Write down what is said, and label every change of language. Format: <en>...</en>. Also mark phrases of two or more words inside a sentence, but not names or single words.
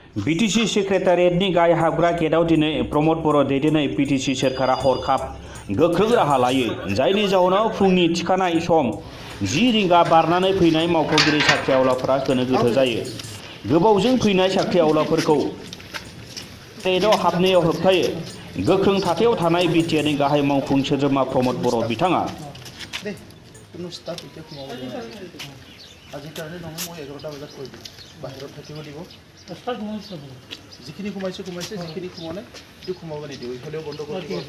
<brx>बीटीसी सेक्रेटारियेटनि गाहाय हाबग्रा गेटआव दिनै प्रमद बर' दैदेननाय बीटीसी सोरखारा हरखाब गोख्रों राहा लायो जायनि जाउनाव फुंनि थिखानाय सम 10 रिंगा बारनानै फैनाय मावख'गिरि साख्रि आवलाफोरा गोनो गोथो जायो। गोबावजों फैनाय साख्रि आवलाफोरखौ गेटआव हाबनायाव होबथायो। गोख्रों थाथायाव थानाय बिटिआरनि गाहाय मावफुं सोद्रोमा प्रमद बर' बिथाङा</brx> <as>আজিকালি নহয় মই 11টা বজাত কৈ দিম বাহিৰত থাকিব দিব যিখিনি সোমাইছে যিখিনি সোমোৱা এইটো সোমাব নিদিব ইফালেও বন্ধ কৰি দিব</as>